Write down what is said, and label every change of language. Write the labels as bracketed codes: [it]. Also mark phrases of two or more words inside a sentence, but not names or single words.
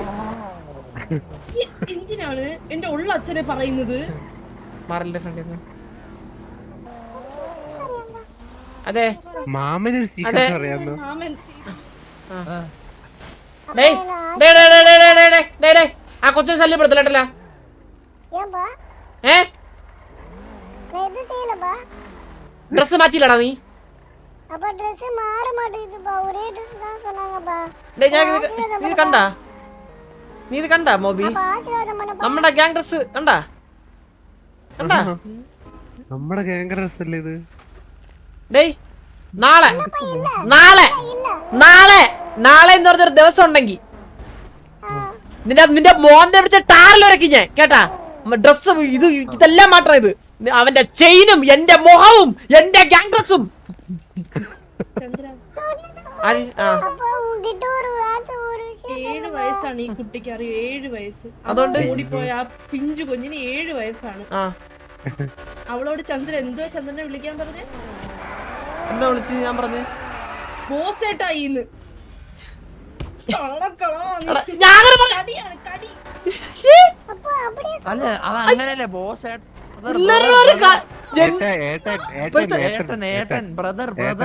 [ml] എന്തിനാണ് എന്റെ ഉള്ള അച്ഛനെ പറയുന്നത്? മാറലിന്റെ ഫ്രണ്ടിൽ നിന്ന്. അതെ മാമന് സീക്രട്ട് അറിയാമോ? മാമൻ ആ കൊച്ചിനെ ശല്യപ്പെടുത്തല്ലേട്ടല്ല. [ta] ஏன்பா ഏ நான் எதுவும் செய்யலப்பா. [ml] ഡ്രസ് മാറ്റിയില്ലടാ നീ? [ta] அப்பா ட்ரெஸ் மாற மாட்டேங்குதுப்பா, ஒரே ட்ரெஸ் தான் சொன்னாங்கப்பா. [ml] നീ കണ്ടാ? നീ ഇത് കണ്ടാ മോബി? [ta] அப்பா ஆசீர்வாதம் பண்ணப்பா. [ml] നമ്മുടെ [en] gang dress [ml] കണ്ടാ? കണ്ടാ? നമ്മുടെ [en] gang dress [ml] അല്ലേ ഇത്? ഡേയ് നാളെ നാളെ നാളെ നാളെ എന്ന് പറഞ്ഞൊരു ദിവസം ഉണ്ടെങ്കിൽ നിന്റെ മോന്റെ പിടിച്ച ടാറിലൊരക്കി ഞാൻ കേട്ടാ. ഡ്രസ് ഇതെല്ലാം മാറ്റണം. ഇത് അവന്റെ ചെയിനും എന്റെ മുഖവും എന്റെ [en] gang dress. [ta] அப்பா உன்கிட்ட ஒரு வார்த்தை ஒரு விஷயம் [ml] 7 വയസ്സാണ് ഈ കുട്ടിക്ക്, അറിയോ? 7 വയസ്സ്. അതുകൊണ്ട് ഓടിപ്പോയ ആ പിഞ്ചു കുഞ്ഞിന് 7 വയസ്സാണ്. അവളോട് ചന്ദ്രൻ എന്തോ ചന്ദ്രനെ വിളിക്കാൻ പറഞ്ഞേ? എന്താ വിളിച്ച് ഞാൻ പറഞ്ഞേ? ബോസേട്ടായിന്ന്. അല്ല അത് അങ്ങനെയല്ലേ ബോസ് ഏട്ടൻ [en] brother brother.